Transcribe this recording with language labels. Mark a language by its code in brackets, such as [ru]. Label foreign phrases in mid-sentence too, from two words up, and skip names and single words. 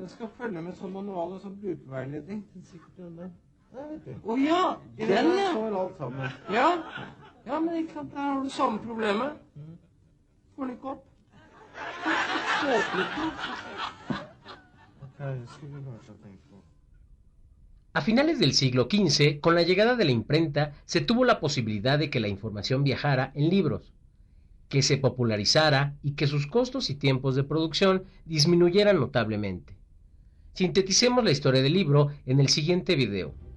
[no] Jeg skal følge med sånn manual og sånn brukerveiledning. Den sikkert den der. Der, vet du. Å ja, den ja. Så er alt sammen. Ja. Ja, men ikke sant, der har du samme problemet. Får den ikke opp. Åpnet den. Ok, det skulle vi kanskje ha tenkt på. [es] A finales del siglo XV, con la llegada de la imprenta, se tuvo la posibilidad de que la información viajara en libros, que se popularizara y que sus costos y tiempos de producción disminuyeran notablemente. Sinteticemos la historia del libro en el siguiente video.